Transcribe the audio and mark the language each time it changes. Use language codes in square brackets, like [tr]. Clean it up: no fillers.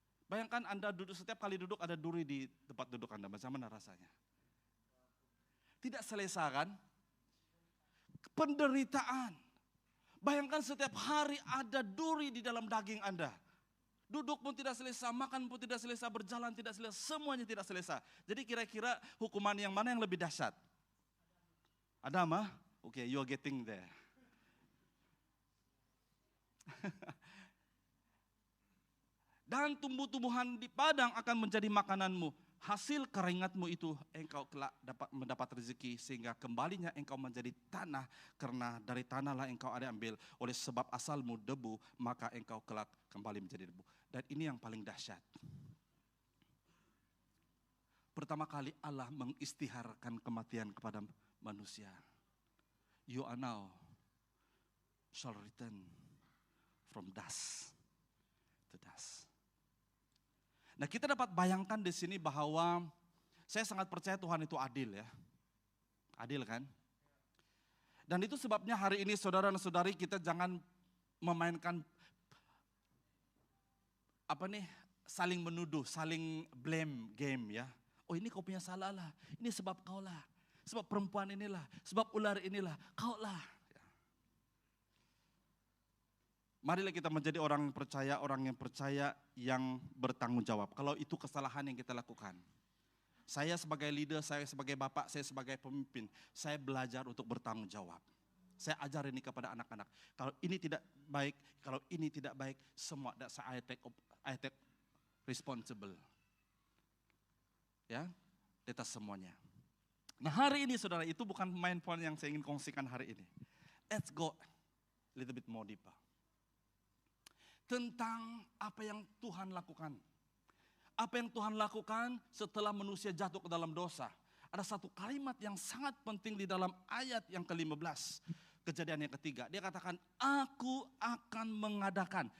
[ms] Bayangkan Anda duduk, setiap kali duduk ada duri di tempat duduk Anda, bagaimana rasanya? Tidak selesa kan? Penderitaan. Bayangkan setiap hari ada duri di dalam daging Anda. Duduk pun tidak selesa, makan pun tidak selesa, berjalan tidak selesa, semuanya tidak selesa. Jadi kira-kira hukuman yang mana yang lebih dahsyat? [en] Adam, oke, you are getting there. [ms] Dan tumbuh-tumbuhan di padang akan menjadi makananmu. Hasil keringatmu itu engkau kelak dapat mendapat rezeki, sehingga kembalinya engkau menjadi tanah, karena dari tanahlah engkau ada ambil. Oleh sebab asalmu debu, maka engkau kelak kembali menjadi debu. Dan ini yang paling dahsyat. Pertama kali Allah mengistiharkan kematian kepada manusia. [en] You are now shall return from dust to dust. [ms] Nah, kita dapat bayangkan di sini bahwa saya sangat percaya Tuhan itu adil ya. Adil kan? Dan itu sebabnya hari ini saudara dan saudari, kita jangan memainkan saling menuduh, saling blame game ya. Oh ini kau punya salah lah, ini sebab kau lah, sebab perempuan inilah, sebab ular inilah, kau lah. Marilah kita menjadi orang yang percaya yang bertanggung jawab. Kalau itu kesalahan yang kita lakukan. Saya sebagai leader, saya sebagai bapak, saya sebagai pemimpin, saya belajar untuk bertanggung jawab. Saya ajar ini kepada anak-anak. Kalau ini tidak baik, kalau ini tidak baik, semua I take responsible. Ya, di atas semuanya. Nah hari ini saudara, itu bukan main point yang saya ingin kongsikan hari ini. [en] Let's go a little bit more deeper. [ms] Tentang apa yang Tuhan lakukan. Apa yang Tuhan lakukan setelah manusia jatuh ke dalam dosa. Ada satu kalimat yang sangat penting di dalam ayat yang ke-15. Kejadian yang ketiga. Dia katakan, aku akan mengadakan.